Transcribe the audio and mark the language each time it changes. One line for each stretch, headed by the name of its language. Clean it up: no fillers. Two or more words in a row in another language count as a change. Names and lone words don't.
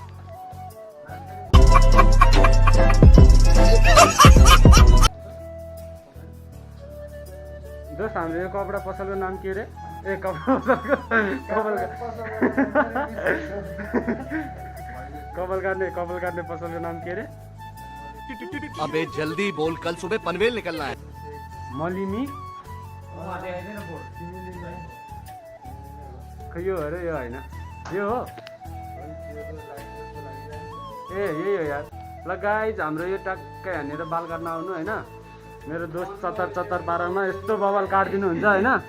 Nepali: दोस्त हाम्रो यो कपडा पसलको नाम के रे? ए कपडा पसलको कपाल काट्ने पसलको नाम के रे?
Hindi: अबे जल्दी बोल, कल सुबह पनवेल निकलना है।
Nepali: मलिमी खै यो अरे यो होइन, यो हो ए यही हो यार। ल गाइज हाम्रो यो टक्क यहाँनिर बाल काट्न आउनु होइन, मेरो दोस्त 74-12 मा यस्तो बवाल काटिदिनु हुन्छ होइन।